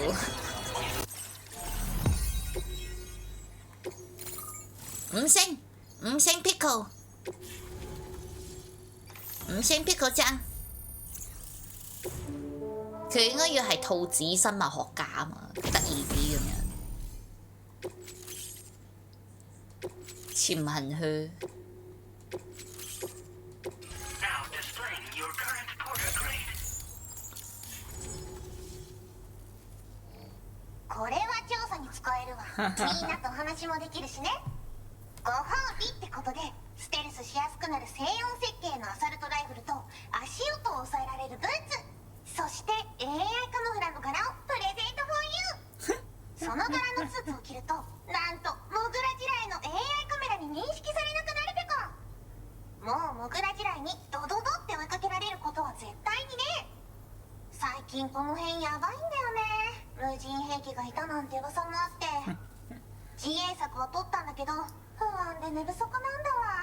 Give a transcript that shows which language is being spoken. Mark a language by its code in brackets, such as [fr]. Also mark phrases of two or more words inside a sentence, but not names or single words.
[yue] 五星 Pickle， 5星 Pickle 醬，佢應該要係兔子生物學家啊嘛，得意啲咁樣。潛行去。 [ja] これは調査に使えるわ。みんなと話もできるしね。ご褒美ってことでステルスしやすくなる静音設計のアサルトライフルと足音を抑えられるブーツ、そして AI カモフラの柄をプレゼント [en] for you。 [ja] その柄のスーツを着るとなんとモグラ地雷の AI カメラに認識されなくなるペコ。もうモグラ地雷にドドドって追いかけられることは絶対にね。最近この辺やばいんだよね。無人兵器がいたなんて噂もあって自衛策は取ったんだけど不安で寝不足なんだわ。